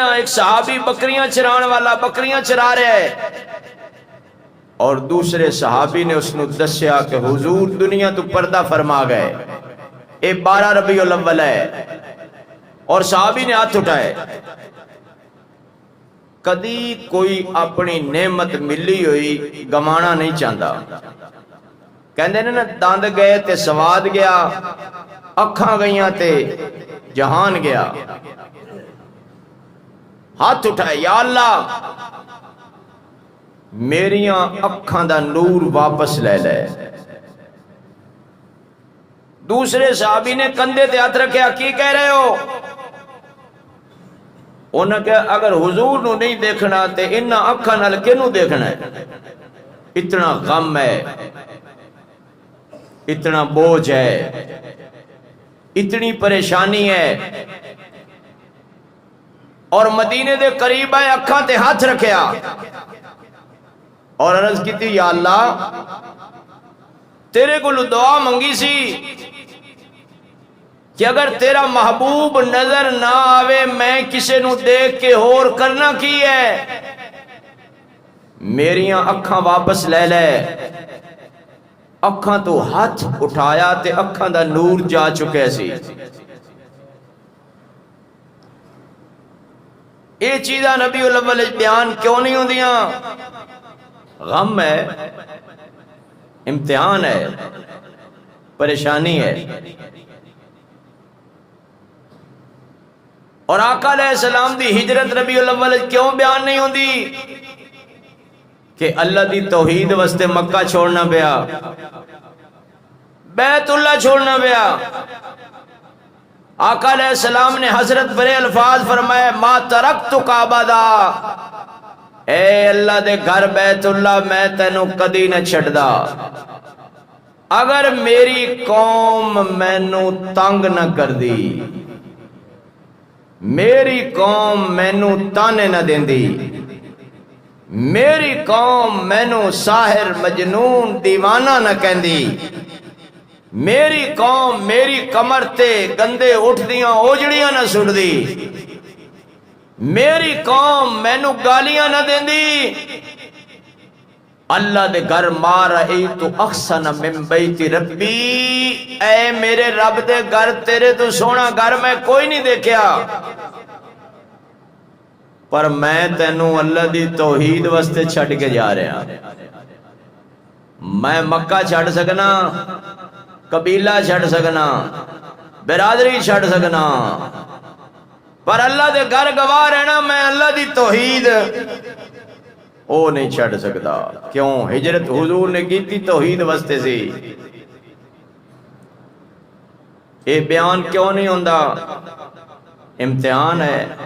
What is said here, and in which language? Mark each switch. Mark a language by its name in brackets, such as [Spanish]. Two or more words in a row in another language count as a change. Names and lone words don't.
[Urdu] ایک صحابی بکریاں چران والا بکریاں چرا رہا ہے، اور دوسرے صحابی نے اس نے دسیا کہ حضور دنیا تو پردہ فرما گئے، یہ 12 ربیع الاول ہے اور صحابی نے ہاتھ اٹھائے. [Punjabi] کدی کوئی اپنی نعمت ملی ہوئی گمانا نہیں چاہتا. کہندے نے نا دند گئے تے سواد گیا، اکھاں گئیاں تے جہان گیا. ہاتھ اٹھائے، یا اللہ میریاں اکھاں دا نور واپس لے لے. دوسرے صحابی نے کندھے تے ہاتھ رکھیا، کی کہہ رہے ہو؟ انہاں کہا اگر حضور نو نہیں دیکھنا تے انہاں اکھاں نال کینوں دیکھنا ہے؟ [Urdu] اتنا غم ہے، اتنا بوجھ ہے، اتنی پریشانی ہے. [Punjabi] اور مدینے دے قریب آئے، اکھاں تے ہاتھ رکھیا اور عرض کی تھی، یا اللہ تیرے کو دعا منگی سی کہ اگر تیرا محبوب نظر نہ آوے میں کسے نو دیکھ کے ہور کرنا کی ہے. میریاں اکھاں واپس لے لے. اکھاں تو ہاتھ اٹھایا تے اکھاں دا نور جا چکے سی. یہ چیزاں نبی الاول بیان کیوں نہیں ہوندیاں؟ [Urdu] غم ہے، امتحان ہے، پریشانی ہے. [Punjabi] اور آقا علیہ السلام دی ہجرت ربیع الاول کیوں بیان نہیں ہوندی؟ کہ اللہ دی توحید واسطے مکہ چھوڑنا پیا، بیت اللہ چھوڑنا پیا. [Urdu] آقا علیہ السلام نے حضرت بڑے الفاظ فرمائے، [Arabic] ما ترکتک ابدا، [Punjabi] اے اللہ دے گھر بیت اللہ میں تینوں کدی نہ چھڑدا. اگر میری قوم مینوں تنگ نہ کر دی، میری قوم مینوں تانے نہ دیندی، میری قوم مینوں ساحر مجنون دیوانہ نہ کہندی، میری قوم میری کمر تے گندے اٹھ دیاں اوجڑیاں نہ سٹ دی، میری قوم مینوں گالیاں نہ دیندی، اللہ دے گھر [Arabic] مار رأیت احسن من بیت ربی، [Punjabi] اے میرے رب دے گھر تیرے تو سونا گھر میں کوئی نہیں دیکھیا. پر میں تینوں اللہ دی توحید واسطے چھڑ کے جا رہا. میں مکہ چھڑ سکنا، قبیلہ چھڑ سکنا، برادری چھڑ سکنا، پر اللہ دے گھر گواہ رہنا میں اللہ دی توحید او نہیں چھڑ سکتا. کیوں؟ [Urdu] ہجرت حضور نے کی تھی توحید واسطے سی. [Punjabi] یہ بیان کیوں نہیں ہوندا؟ [Urdu] امتحان ہے.